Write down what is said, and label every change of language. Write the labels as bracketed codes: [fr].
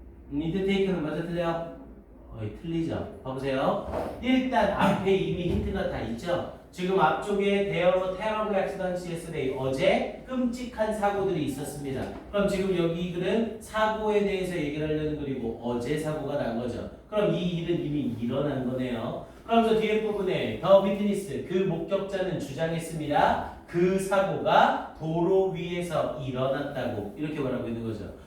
[ko] 이때 take는 맞아? 틀려요? 틀리죠? 봐보세요. 일단 앞에 이미 힌트가 다 있죠? 지금 앞쪽에 [en] There were terrible accidents yesterday. [ko] 어제 끔찍한 사고들이 있었습니다. 그럼 지금 여기 글은 사고에 대해서 얘기를 하려는 글이고 어제 사고가 난 거죠. 그럼 이 일은 이미 일어난 거네요. 그러면서 뒤에 부분에 The witness, 그 목격자는 주장했습니다. 그 사고가 도로 위에서 일어났다고 이렇게 말하고 있는 거죠.